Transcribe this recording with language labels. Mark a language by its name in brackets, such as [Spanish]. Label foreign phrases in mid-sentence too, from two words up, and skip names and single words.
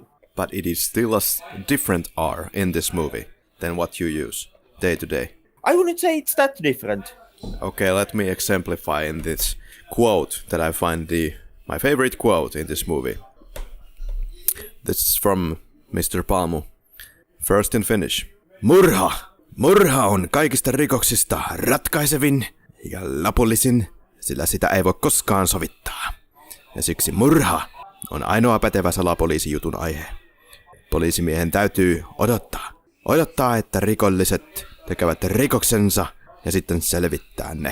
[English] But it is still a different R in this movie than what you use day to day. I wouldn't say it's that different. Okay, let me exemplify in this quote that I find my favorite quote in this movie. This is from Mr. Palmu. First in Finnish. Murha! [Finnish] Murha on kaikista rikoksista ratkaisevin ja lopullisin, sillä sitä ei voi koskaan sovittaa. Ja siksi murha on ainoa pätevä salapoliisijutun aihe. Poliisimiehen täytyy odottaa, että rikolliset tekevät rikoksensa ja sitten selvittää ne.